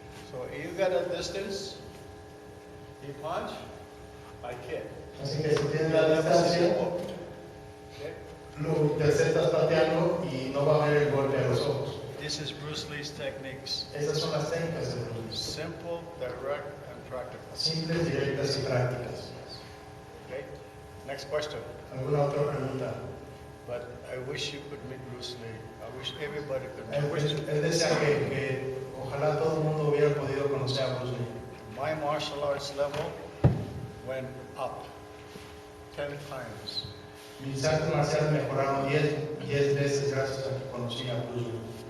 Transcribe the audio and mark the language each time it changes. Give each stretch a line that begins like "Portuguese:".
English: So you got a distance, he punch, I kick.
Spanish: Así que si tienes la distancia,
English: Okay?
Spanish: lo interceptas pateando y no va a ver el golpe a los ojos.
English: This is Bruce Lee's techniques.
Spanish: Esas son las técnicas de Bruce Lee.
English: Simple, direct, and practical.
Spanish: Simples, directas y prácticas.
English: Okay? Next question.
Spanish: ¿Alguna otra pregunta?
English: But I wish you could meet Bruce Lee. I wish everybody could meet Bruce Lee.
Spanish: Él decía que ojalá todo el mundo hubiera podido conocer a Bruce Lee.
English: My martial arts level went up 10 times.
Spanish: Mis artes marciales mejoraron 10 veces gracias a que conocí a Bruce Lee.